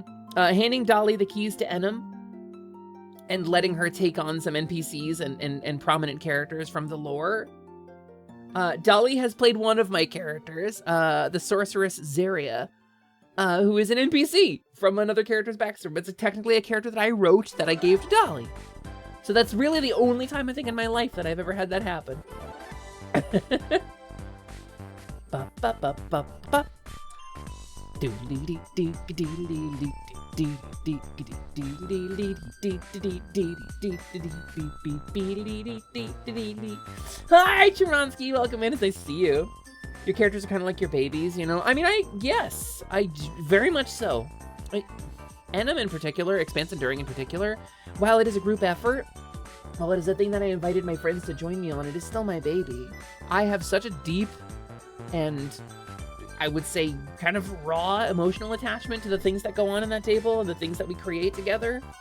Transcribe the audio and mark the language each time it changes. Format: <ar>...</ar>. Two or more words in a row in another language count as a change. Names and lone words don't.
<en>Handing Dolly the keys to Enem and letting her take on some NPCs and prominent characters from the lore. Dolly has played one of my characters, the sorceress Zaria, who is an NPC from another character's backstory, but it's technically a character that I wrote that I gave to Dolly. So that's really the only time I think in my life that I've ever had that happen. Ba ba ba ba ba. Hi, Churonsky, welcome in. It's nice to see you. Your characters are kind of like your babies, you know? I mean, yes, very much so. Enem in particular, Expanse Enduring in particular, while it is a group effort, while it is a thing that I invited my friends to join me on, it is still my baby. I have such a deep and, I would say, kind of raw emotional attachment to the things that go on in that table and the things that we create together.</en>